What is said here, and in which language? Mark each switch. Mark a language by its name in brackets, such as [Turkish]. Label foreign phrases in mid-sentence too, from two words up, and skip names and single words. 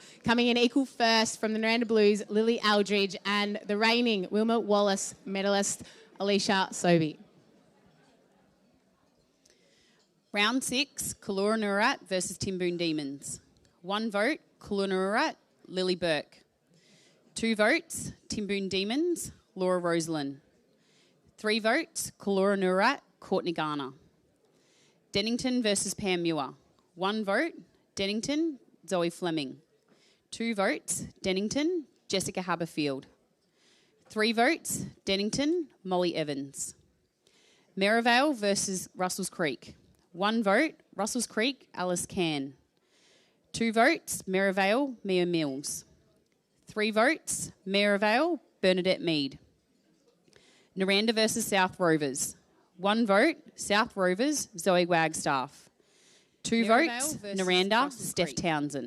[English] Coming in equal 1st from the Naranda Blues, Lily Eldridge, and the reigning Wilma Wallace medalist, Alicia Sobey. Round 6, Coolangatta versus Timboon Demons. 1 vote, Coolangatta, Lily Burke. 2 votes, Timboon Demons, Laura Rosalind. 3 votes, Coolangatta, Courtney Garner. Dennington versus Panmure. 1 vote, Dennington, Zoe Fleming. 2 votes, Dennington, Jessica Haberfield. 3 votes, Dennington, Molly Evans. Maryvale versus Russells Creek. 1 vote, Russells Creek, Alice Can. 2 votes, Maryvale, Mia Mills. 3 votes, Maryvale, Bernadette Mead. Naranda versus South Rovers. 1 vote, South Rovers, Zoe Wagstaff. 2 votes, Naranda, Steph Townsend.